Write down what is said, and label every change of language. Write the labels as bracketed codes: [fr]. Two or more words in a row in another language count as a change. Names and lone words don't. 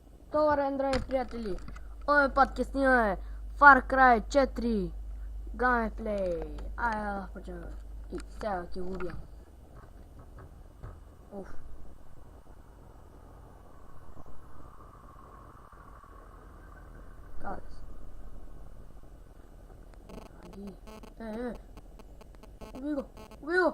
[sr] Dobar dan, dragi prijatelji. Ovaj podcast snimao Far Cry 4 gameplay. Ajde, počnemo. [mk] I сега ќе го убијам. Уф. Каде си? Аги. Уби го, уби го!